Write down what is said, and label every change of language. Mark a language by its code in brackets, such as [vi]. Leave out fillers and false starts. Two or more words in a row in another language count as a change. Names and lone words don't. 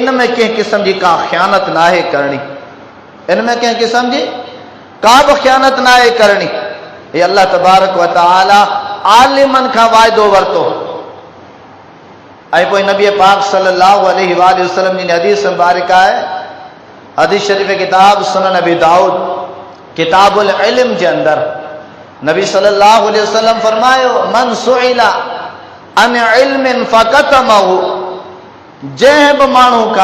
[sd] इन में कंहिं क़िस्म जी का ख़यानत न आहे करणी, इन में कंहिं क़िस्म जी का बि ख़यानत न आहे करणी। हे अल्लाह [ar] تبارك و تعالى [sd] आलिमनि खां वाइदो वरितो ऐं पोइ नबी पाक [ar] صلى الله عليه وسلم [sd] जी हदीस मुबारक आहे, हदीस शरीफ़ किताब सुनन नबी दाऊद किताबुल इल्म जे अंदर नबी [ar] صلى الله عليه وسلم [sd] फरमायो, [ar] من سئل عن علم فكتمه, [sd] जंहिं बि माण्हू